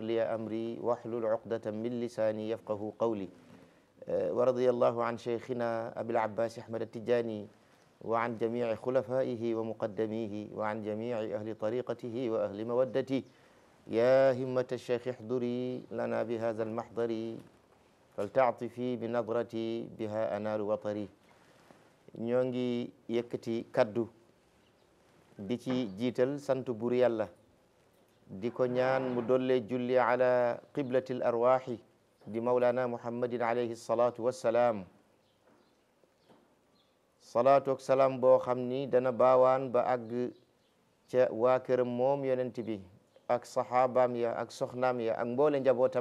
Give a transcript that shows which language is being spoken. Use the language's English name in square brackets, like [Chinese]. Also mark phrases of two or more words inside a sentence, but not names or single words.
[Arabic] لي أمري واحلل عقدة من لساني يفقه قولي ورضي الله عن شيخنا أبي العباس أحمد التجاني وعن جميع خلفائه ومقدميه وعن جميع أهل طريقته وأهل مودته يا همة الشيخ احضري لنا بهذا المحضر فلتعطفي بنظرتي بها أنال وطري [Wolof] ñoo ngi yëkkati kaddu di ci jiital sant buur Yàlla di ko ñaan mu dolle julli [Arabic] على قبلة الأرواح di مولانا محمد عليه الصلاة والسلام [Wolof] salaatu ak salaam boo xam ni dana baawaan ba àgg ca waa këram moom yonent bi ak saxaabaam ya ak soxnaam ya ak mboole njabootam